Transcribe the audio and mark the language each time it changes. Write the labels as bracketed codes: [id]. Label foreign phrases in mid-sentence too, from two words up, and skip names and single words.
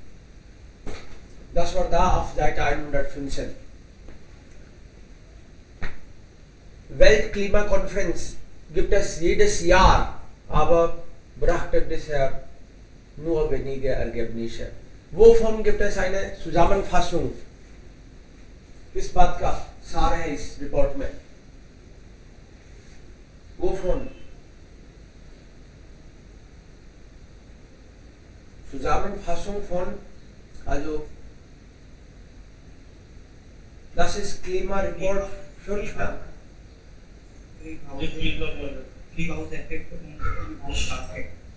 [de] Das war da auf Seite 115. Weltklimakonferenz gibt es jedes Jahr, aber brachte bisher nur wenige Ergebnisse. Wovon gibt es eine Zusammenfassung? [hi] किस बात का सार है इस रिपोर्ट में? [de] Wovon? Zusammenfassung von, also das ist Klimareport 5. [en] Treehouse effect und Greenhouse effect.